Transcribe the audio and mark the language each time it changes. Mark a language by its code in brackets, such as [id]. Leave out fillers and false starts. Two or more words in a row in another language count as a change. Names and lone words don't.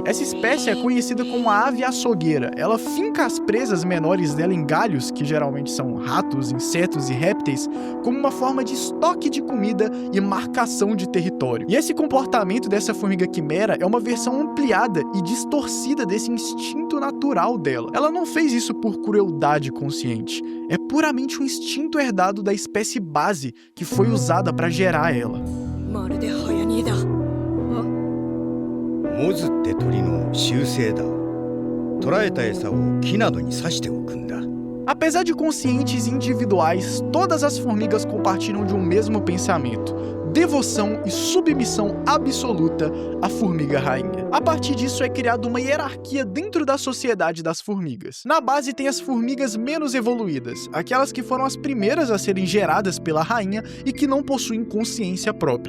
[pt] Essa espécie é conhecida como a ave açougueira. Ela finca as presas menores dela em galhos, que geralmente são ratos, insetos e répteis, como uma forma de estoque de comida e marcação de território. E esse comportamento dessa formiga quimera é uma versão ampliada e distorcida desse instinto natural dela. Ela não fez isso por crueldade consciente. É puramente um instinto herdado da espécie base que foi usada para gerar ela. [ja] モズって鳥の習性だ。捕らえた餌を木などに刺しておくんだ。 [pt] Apesar de conscientes individuais, todas as formigas compartilham de um mesmo pensamento: devoção e submissão absoluta à formiga rainha. A partir disso é criada uma hierarquia dentro da sociedade das formigas. Na base tem as formigas menos evoluídas, aquelas que foram as primeiras a serem geradas pela rainha e que não possuem consciência própria.